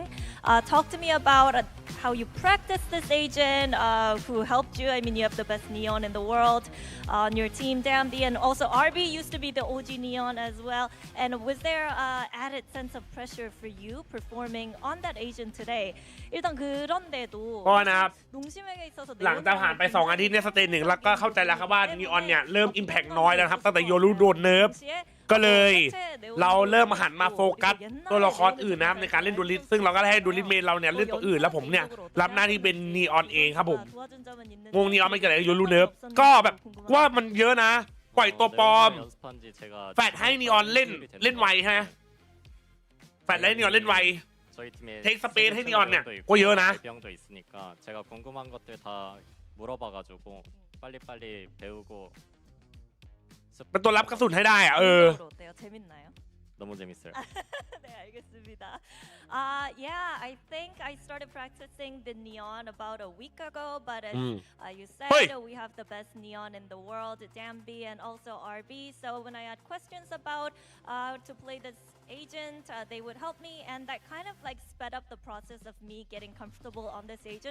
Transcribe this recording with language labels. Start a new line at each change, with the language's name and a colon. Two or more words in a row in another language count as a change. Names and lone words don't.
English: Talk to me about how you practice this agent, who helped you. I mean, you have the best Neon in the world on your team, Dambi, and also RB used to be the OG Neon as well. And was there added sense of pressure for you performing on that agent today?
Korean: 일단 그런데도
Thai: ก็นะครับหลังจากผ่านไป2 อาทิตย์ในสเตจ 1แล้วก็เข้าใจแล้วครับว่านีออนเนี่ยเริ่มอิมแพคน้อยแล้วครับตั้งแต่โยรุโดนเนิร์ฟก็เลยเราเริ่มหันมาโฟกัสตัวละครอื่นนะครับในการเล่นดูลิสซึ่งเราก็ให้
English: duelist main
Thai: เราเนี่ยเล่นตัวอื่นแล้วผมเนี่ยรับหน้าที่เป็นนีออนเองครับผมวงนีออนไม่เกิดอะไรโยรุเนิร์ฟก็แบบว่ามันเยอะนะปล่อยตัวปลอมแฟดให้นีออนเล่นไวฮะแฟดให้นีออนเล่นไว
English: take space
Thai: ให้นีออนเนี่ยก็เยอะนะ
Korean: 제가 궁금한 것들 다 물어봐가지고 빨리빨리 배우고
Thai: เป็นตัวรับกระสุนให้ได้อะ
Korean: 재밌나요? 너무 재밌어요. 네, 알겠습니다.
English: Yeah, I think I started practicing the Neon about a week ago, but as you said, we have the best Neon in the world, Dambi and also RB. So when I had questions about to play this agent, they would help me, and that kind of like sped up the process of me getting comfortable on this agent.